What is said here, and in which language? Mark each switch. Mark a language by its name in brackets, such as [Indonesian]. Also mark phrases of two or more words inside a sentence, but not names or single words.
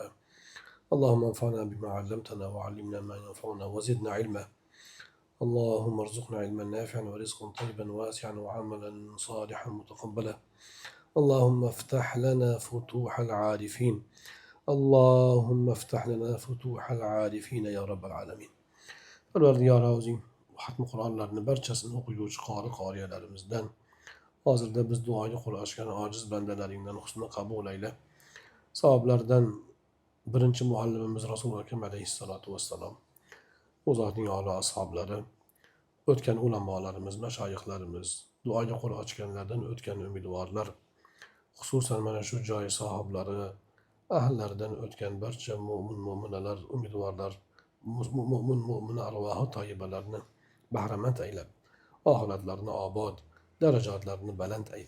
[Arabic] اللهم انفعنا بما علمتنا وعلمنا ما ينفعنا وزدنا علما. اللهم ارزقنا علما نافعا ورزقا طيبا واسعا وعملا صالحا متقبلا. اللهم افتح لنا فتوح العارفين. اللهم افتح لنا فتوح العارفين يا رب العالمين. [Uzbek] Parvardigor o'zing xatm Qur'onlarni barchasini o'quvchi qori-qoriyalarimizdan, hozirda biz duoga qo'l ochgan ojiz bandalaringdan husni qabul ayla. Savoblardan birinchi muallimimiz Rasul akram alayhissalatu vassalom, u zotning a'lo ashablari, o'tgan ulamolarimiz, mashoyixlarimiz, duoga qo'l ochganlardan o'tgan umidvorlar, xususan mana shu joy sohiblari, ahllaridan o'tgan barcha mo'min mo'minalar, umidvorlar, mo'min mo'mina arvohi toyibalarni bahramand aylab, oxiratlarini obod, darajatlarini baland ayla.